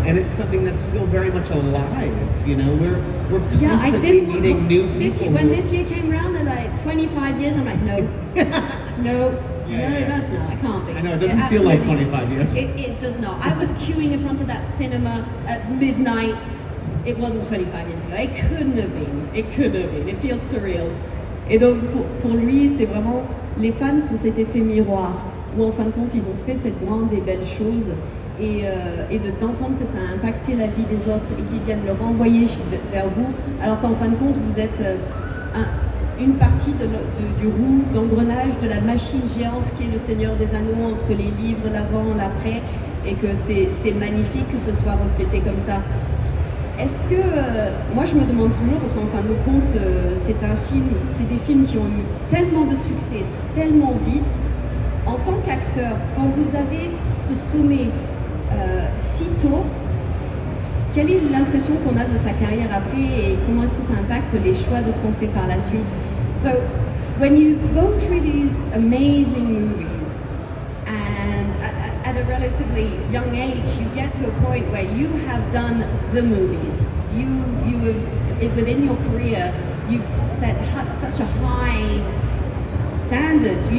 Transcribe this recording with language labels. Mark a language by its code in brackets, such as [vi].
[en] And it's something that's still very much alive, we're constantly meeting new people. When this year came around, they're like 25 years, I'm like, no, no, it's not, I can't be. I know, it doesn't feel like 25 years. It does not. I was queuing in front of that cinema at midnight. It wasn't 25 years ago. It couldn't have been. It feels surreal. [fr] Et donc pour lui, c'est vraiment, les fans sont cet effet miroir, où en fin de compte, ils ont fait cette grande et belle chose. et d'entendre que ça a impacté la vie des autres et qu'ils viennent le renvoyer vers vous, alors qu'en fin de compte, vous êtes une partie du roue d'engrenage de la machine géante qui est le Seigneur des Anneaux, entre les livres, l'avant, l'après, et que c'est magnifique que ce soit reflété comme ça. Est-ce que, moi je me demande toujours, parce qu'en fin de compte, c'est des films qui ont eu tellement de succès, tellement vite, en tant qu'acteur, quand vous avez ce sommet si tôt, quelle est l'impression qu'on a de sa carrière après et comment est-ce que ça impacte les choix de ce qu'on fait par la suite? [en] So, when you go through these amazing movies and at a relatively young age, you get to a point where you have done the movies. You have, within your career, you've set such a high standard.